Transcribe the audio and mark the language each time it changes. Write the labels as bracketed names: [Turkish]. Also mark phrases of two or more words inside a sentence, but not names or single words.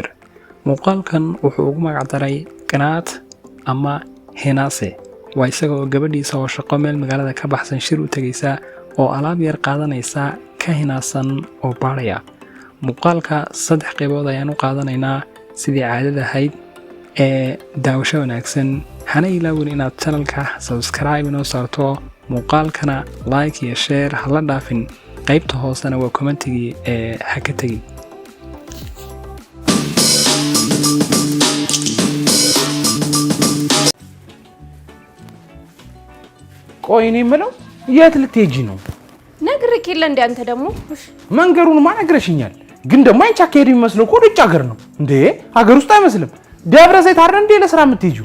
[Somali] muuqaalkan wuxuu ugu magac daray Qanaat ama Henase waa isagoo gabadhiisa oo shaqo meel magaalada ka baxsan shir u tagaysa oo alaab yar qaadanaysa ka hinaasan oo baaraya muuqaalka 3 qaybood ayaan u qaadanaynaa sidii caadada ahayd ee daawasho wanaagsan hana ilaawin inaad channelka subscribe inoo saarto muuqaalkana like iyo share hala dhaafin qaybta hoosena waa commentigii ha ka tagi [Amharic] ቆይኔ ምለው የት ልትሄጂ ነው? ነግሬክ የለ እንደ አንተ ደግሞ መንገሩን ማን ነግረሽኛል? ግን ደግሞ አንቺ አካሄድ የሚመስለው እኮ ውጭ ሀገር ነው እንዴ? ሀገር ውስጥ አይመስልም። ደብረ ዘይት አይደል እንዴ ለስራ የምትሄጂው?